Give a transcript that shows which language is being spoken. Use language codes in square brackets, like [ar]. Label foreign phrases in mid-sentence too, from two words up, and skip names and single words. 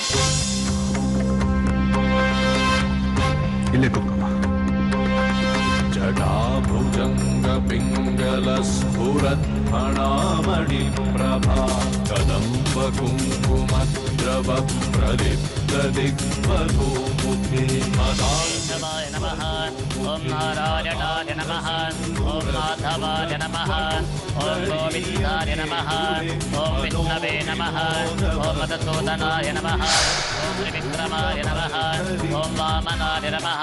[kn] ಇಲ್ಲೇ ಕೂತ್ಕೊಮ್ಮ. [sa] ಜಟಾಭುಜಂಗ ಪಿಂಗಲ ಸ್ಫುರತ್ ಫಣಾಮಣಿ ಪ್ರಭಾ ಕದಂಬ ಕುಂಕುಮ ದ್ರವ ಪ್ರದೀಪ್ತ ದಿಗ್ವಧೂ ಮುಖೇ ಮಾಧವಾಯ ನಮಃ. ಓಂ ನಾರಾಯಣಾಯ ನಮಃ. ಓಂ ಮಾಧವಾಯ ನಮಃ. ಓಂ ಗೋವಿಂದಾಯ ನಮಃ. ಓಂ ವಿಷ್ಣವೇ ನಮಃ. ಓಂ ಮಧುಸೂದನಾಯ ನಮಃ. ಓಂ ತ್ರಿವಿಕ್ರಮಾಯ ನಮಃ. ಓಂ ವಾಮನಾಯ ನಮಃ.